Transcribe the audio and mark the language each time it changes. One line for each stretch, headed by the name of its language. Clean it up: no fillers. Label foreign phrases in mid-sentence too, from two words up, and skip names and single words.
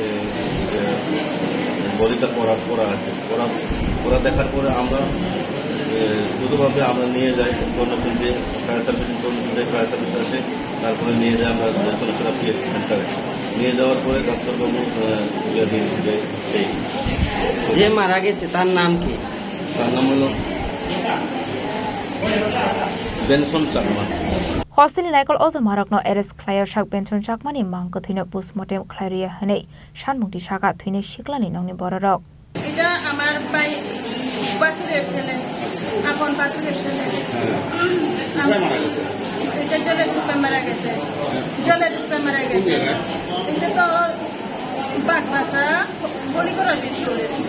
Bangla: বডিটা পড়া আছে পড়া দেখার পরে আমরা দ্রুতভাবে আমরা নিয়ে যাই ইনফরমেশন দিয়ে
English: fire service
Bangla: আছে তারপরে নিয়ে যাই আমরা সোনাচুরা পিএসসি সেন্টারে নিয়ে যাওয়ার পরে ডক্টরবাবু সেই যে মারা গেছে তার নাম কি তার নাম হলো বেনসন চাকমা
Kok Borok: hostel naikol ozo marakno eres khlayer shak benchon chakmani mangko thino postmortem khlairia hane shanmungti shaka thine shiklani nongni bororok
Bangla: এটা আমার ভাই বাসুরের ছেলে আপন বাসুরের ছেলে এটা জলে ডুবে মারা গেছে এটা তো বাগবাসা বলি করা স্কুলে